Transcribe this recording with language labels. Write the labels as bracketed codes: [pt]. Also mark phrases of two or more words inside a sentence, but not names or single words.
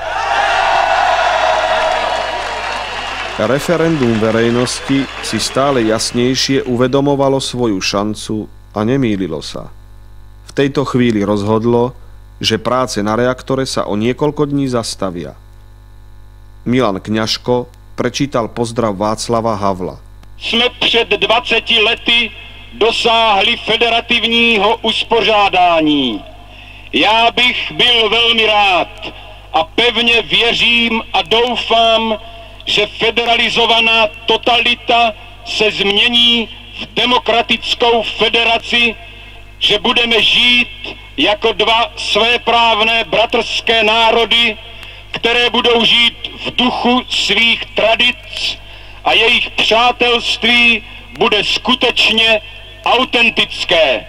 [sk] Referendum verejnosti si stále jasnejšie uvedomovalo svoju šancu a nemýlilo sa. V tejto chvíli rozhodlo, že práce na reaktore sa o niekoľko dní zastavia. Milan Kňažko prečítal pozdrav Václava Havla. [cs] Sme před 20 lety dosáhli federativního uspořádání. Já bych byl velmi rád a pevně věřím a doufám, že federalizovaná totalita se změní v demokratickou federaci, že budeme žít jako dva svéprávné bratrské národy, které budou žít v duchu svých tradic a jejich přátelství bude skutečně autentické.